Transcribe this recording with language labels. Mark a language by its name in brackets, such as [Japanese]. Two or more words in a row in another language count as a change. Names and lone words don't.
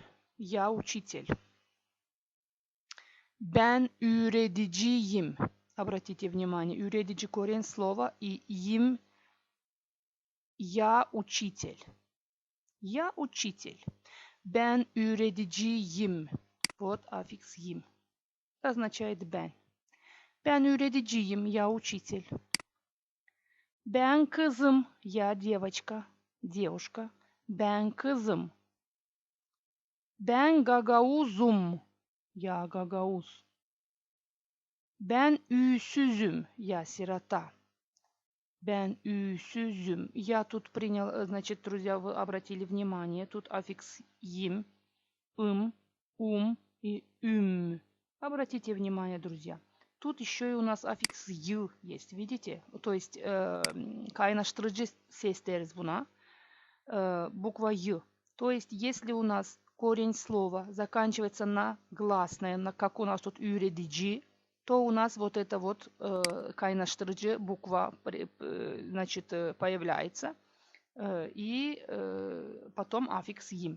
[Russian] Я учитель. [Gagauz] Ben öğreticiyim. [Russian] Обратите внимание, öğretici корень слова и им я учитель. Я учитель. [Gagauz] Ben öğreticiyim. [Russian] Вот аффикс им. Означает ben. [Gagauz] Ben öğreticiyim. [Russian] Я учитель. [Gagauz] Ben kızım. [Russian] Я девочка. Девушка. [Gagauz] Ben kızım. Ben gagauzum. [Russian] Я гагауз. [Gagauz] Ben üsüzüm. [Russian] Я сирота. [Gagauz] Ben üsüzüm. [Russian] Я тут принял, значит, друзья, вы обратили внимание, тут аффикс им, и Обратите внимание, друзья. Тут еще и у нас аффикс ю есть, видите? То есть [Gagauz] kaynaştırıcı ses deriz buna. [Russian] Буква ю. То есть если у нас корень слова заканчивается на гласное, как у нас тут öğretici, то у нас вот это вот kaynaştırıcı буква, значит, появляется. И потом аффикс им.